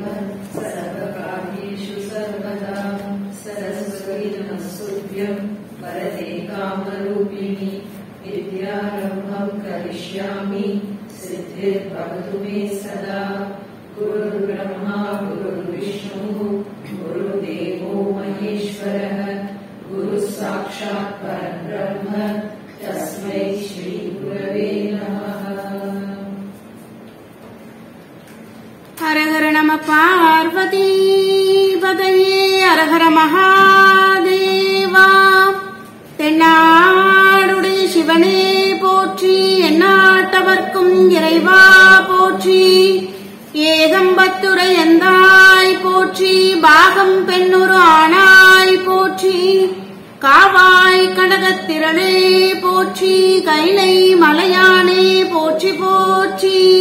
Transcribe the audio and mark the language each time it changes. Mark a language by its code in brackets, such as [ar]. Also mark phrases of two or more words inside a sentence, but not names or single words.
[sa] सर्वकार्येषु सर्वदा सरस्वती नमस्तुभ्यं वरदे कामरूपिणि विद्यारम्भं करिष्यामि सिद्धिर्भवतु मे सदा गुरुर्ब्रह्मा गुरुर्विष्णुः गुरुदेवो महेश्वरः गुरुः साक्षात् परब्रह्म तस्मै श्री गुरवे नमः। हर हर नम पार्वती पतये हर हर महादेवा। [ta] தென்னாடுடைய சிவனே போற்றி, எந்நாட்டவர்க்கும் இறைவா போற்றி. ஏகம்பத்துரை எந்தாய் போற்றி, பாகம் பெண்ணுரு ஆனாய் போற்றி. காவாய் கனகத்திரளே போற்றி, கைலை மலையானே போற்றி போற்றி.